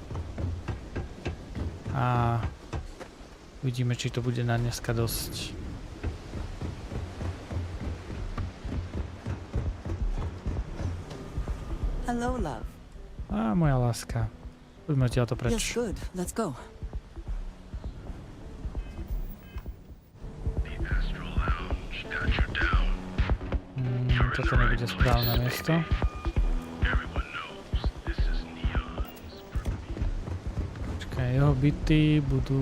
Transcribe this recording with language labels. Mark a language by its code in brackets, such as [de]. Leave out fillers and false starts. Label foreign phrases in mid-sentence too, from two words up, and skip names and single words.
[sk] A uvidíme, či to bude na dneska dosť. [en] Hello, love. [sk] Á, moja láska. Poďme odtiaľto preč. [en] Yes, good. Let's go. [sk] Toto nebude správne miesto. Počkaj, jeho byty budú...